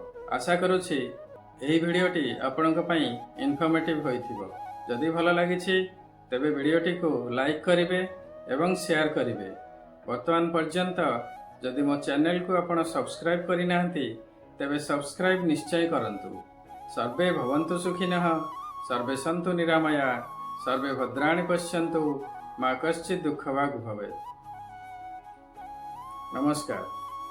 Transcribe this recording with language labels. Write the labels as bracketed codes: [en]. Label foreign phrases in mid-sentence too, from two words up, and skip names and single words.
[or] ଆଶା କରୁଛି ଏହି ଭିଡିଓଟି ଆପଣଙ୍କ ପାଇଁ ଇନଫର୍ମେଟିଭ ହୋଇଥିବ। ଯଦି ଭଲ ଲାଗିଛି ତେବେ ଭିଡିଓଟି କୁ ଲାଇକ କରିବେ ଏବଂ ସେୟାର କରିବେ। ବର୍ତ୍ତମାନ ପର୍ଯ୍ୟନ୍ତ ଯଦି ମୋ ଚ୍ୟାନେଲ କୁ ଆପଣ ସବସ୍କ୍ରାଇବ କରି ନାହାନ୍ତି ତେବେ ସବସ୍କ୍ରାଇବ ନିଶ୍ଚୟ କରନ୍ତୁ। [sa] सर्वे भवन्तु सुखिनः, सर्वे सन्तु निरामया, सर्वे भद्राणि पश्यन्तु, मा कश्चित् दुःखभाग् भवेत्। [or] नमस्कार।